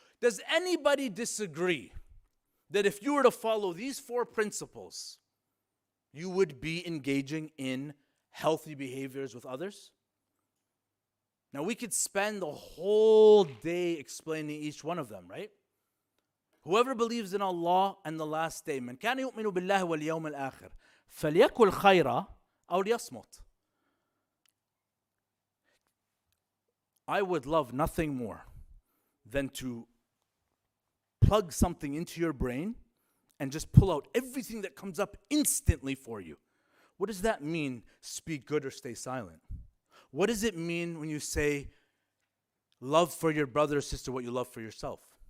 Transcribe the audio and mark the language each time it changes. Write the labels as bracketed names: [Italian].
[English] Does anybody disagree that if you were to follow these 4 principles, you would be engaging in healthy behaviors with others? Now we could spend the whole day explaining each one of them, right? Whoever believes in Allah and the last day, [Arabic] من كان يؤمن بالله واليوم الآخر فليقل خيرا أو ليصمت. [English] I would love nothing more than to plug something into your brain and just pull out everything that comes up instantly for you. What does that mean, speak good or stay silent? What does it mean when you say, love for your brother or sister what you love for yourself?